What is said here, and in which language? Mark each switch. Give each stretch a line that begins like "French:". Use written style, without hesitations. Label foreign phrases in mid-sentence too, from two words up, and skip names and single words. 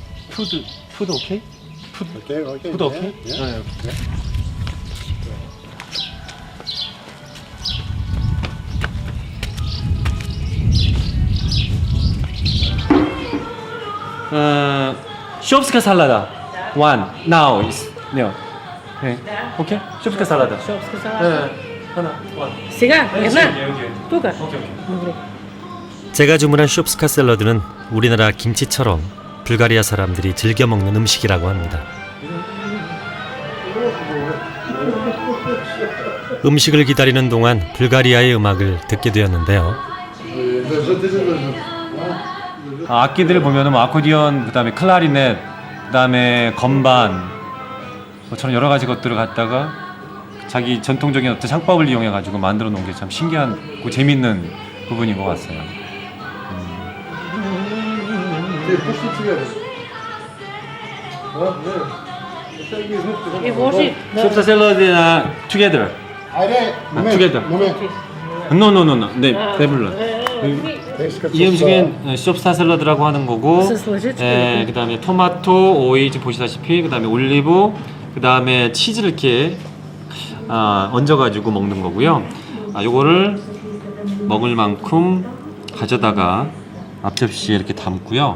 English: Food okay? Okay, okay. Food okay? Yeah.
Korean: 쇼프스카 살라다.
English: One. Now is. No.
Korean: 네. 오케이. 쇼프스카 살라다.
Bulgarian: Шопска салата.
Korean: 하나. One.
Bulgarian: Сега, една. Тук. Добре.
Korean: 제가 주문한 쇼프스카 샐러드는 우리나라 김치처럼 불가리아 사람들이 즐겨 먹는 음식이라고 합니다. 음식을 기다리는 동안 불가리아의 음악을 듣게 되었는데요. 악기들을 보면은 뭐 아코디언, 그다음에 클라리넷, 그다음에 건반, 저런 여러 가지 것들을 갖다가 자기 전통적인 어떤 창법을 이용해 가지고 만들어 놓은 게 참 신기한, 재밌는 부분인 것 같아요.
Bulgarian: И вложи.
Korean: 쇼프스카 샐러드나 together.
Bulgarian: Айде,
English: together.
Bulgarian: момент.
English: No.
Korean: 네, 배불러. 이 음식은 쇼프스카 샐러드라고 하는 거고,
Bulgarian: С лъжичка.
Korean: 그다음에 토마토, 오이 지금 보시다시피, 그다음에 올리브, 그다음에 치즈를 이렇게 얹어가지고 먹는 거고요. 요거를 먹을 만큼 가져다가 앞접시에 이렇게 담고요.